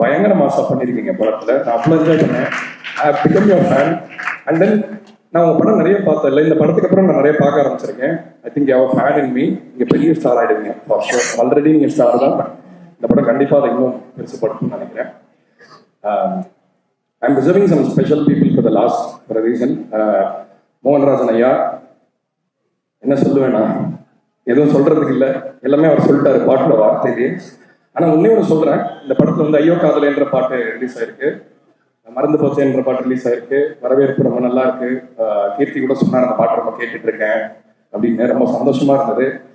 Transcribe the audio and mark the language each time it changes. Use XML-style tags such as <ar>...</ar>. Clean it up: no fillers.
<ta>பயங்கர மாசா பண்ணிருக்கீங்க படத்துல. நான் அவ்வளோ என்ஜாய் பண்ணேன்.</ta> <en>I have become your fan.</en> <ta>And then நான் உங்க படம் நிறைய பார்த்தேன் இல்லை, இந்த படத்துக்கு அப்புறம் நான் நிறைய பார்க்க ஆரம்பிச்சிருக்கேன்.</ta> <en>I think you have a fan in me.</en> <ta>நீங்க பெரிய ஸ்டார் ஆயிடுவீங்க ஃபார் ஷூர். ஆல்ரெடி நீங்க ஸ்டார் தான். இந்த படம் கண்டிப்பா அதை இன்னும் பெருசுப்படுத்தும்னு நினைக்கிறேன்.</ta> <en>I'm reserving some special people for the last for a reason.</en> <ta>Mohanrajan ஐயா என்ன சொல்லுவேன்னா எதுவும் சொல்றதுக்கு இல்லை, எல்லாமே அவர் சொல்லிட்டாரு பாட்டோட வார்த்தையிலே. ஆனா ஒன்னே ஒன்று சொல்றேன். இந்த படத்துல வந்து ஐயோ காதல் என்ற பாட்டு ரிலீஸ் ஆயிருக்கு, மறந்து போச்சு என்ற பாட்டு ரிலீஸ் ஆயிருக்கு. வரவேற்பு ரொம்ப நல்லா இருக்கு. கீர்த்தி கூட சொன்னார் அந்த பாட்டு ரொம்ப கேட்டுட்டு இருக்கேன் அப்படின்னு. ரொம்ப சந்தோஷமா இருந்தது.</ta>